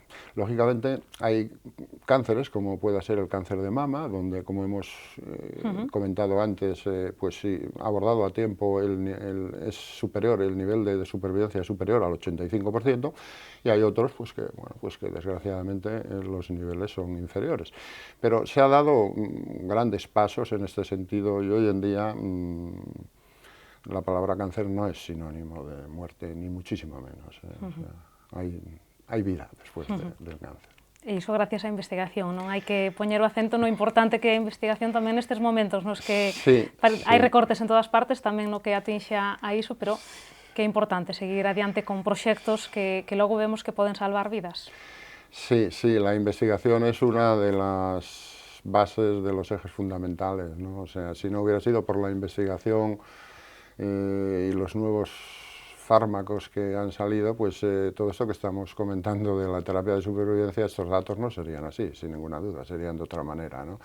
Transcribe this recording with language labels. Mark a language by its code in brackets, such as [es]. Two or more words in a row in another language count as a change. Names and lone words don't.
[es] Lógicamente hay cánceres, como pueda ser el cáncer de mama, donde, como hemos comentado antes, pues si abordado a tiempo es superior, el nivel de supervivencia es superior al 85%, y hay otros pues que, bueno, pues que desgraciadamente los niveles son inferiores. Pero se ha dado grandes pasos en este sentido y hoy en día la palabra cáncer no es sinónimo de muerte, ni muchísimo menos. O sea, [gl] hai vida despois [es] del cáncer. [gl] E iso gracias á investigación, non? Hai que poñer o acento no importante que é a investigación tamén nestes momentos nos que hai recortes en todas partes, tamén no que atinxa a iso, pero que é importante seguir adiante con proxectos que logo vemos que poden salvar vidas. [es] Sí, sí, la investigación es una de las bases de los ejes fundamentales, ¿no? O sea, si no hubiera sido por la investigación y los nuevos fármacos que han salido, pues todo esto que estamos comentando de la terapia de supervivencia, estos datos no serían así, sin ninguna duda, serían de otra manera, ¿no?